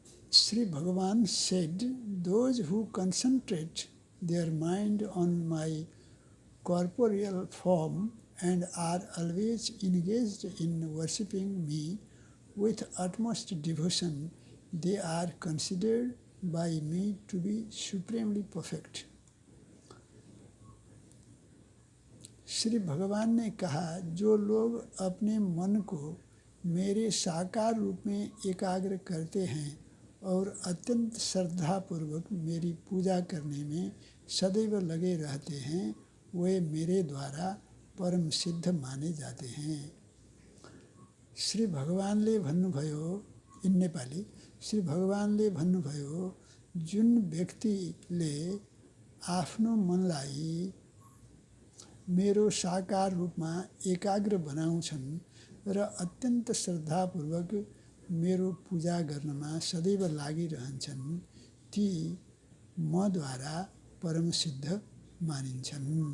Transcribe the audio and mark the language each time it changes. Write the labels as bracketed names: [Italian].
[English] Sri Bhagavan said, those who concentrate their mind on my corporeal form and are always engaged in worshipping me with utmost devotion, they are considered by me to be supremely perfect. [Hindi] Shri भगवान ने कहा, जो लोग अपने मन को मेरे साकार रूप में एकाग्र करते हैं और अत्यंत श्रद्धापूर्वक मेरी पूजा करने में सदैव लगे रहते हैं, वे मेरे द्वारा परम सिद्ध माने जाते हैं. [Nepali] श्री भगवानले भन्नुभयो, [English] in Nepali, [Nepali] श्री भगवानले भन्नुभयो, जुन व्यक्तिले आफ्नो मनलाई मेरो साकार रूपमा एकाग्र बनाउँछन् र अत्यन्त श्रद्धापूर्वक मेरो पूजा गर्नमा सदैव लागिरहन्छन्, ती मद्वारा परम सिद्ध मानिन्छन्.